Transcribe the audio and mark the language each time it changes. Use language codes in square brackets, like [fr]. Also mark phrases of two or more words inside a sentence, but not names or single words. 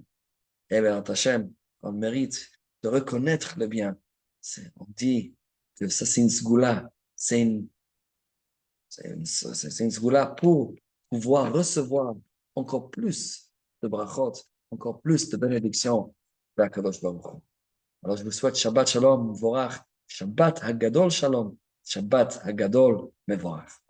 [fr] Et bien, Hachem, on mérite de reconnaître le bien. On dit que ça, c'est une sgoula, c'est une sgoula pour pouvoir recevoir encore plus de brachot, encore plus de bénédictions d' [he] הקדוש ברוך הוא. [fr] Alors, je vous souhaite [he] שבת שלום, מבורך, שבת הגדול שלום, שבת הגדול מבורך.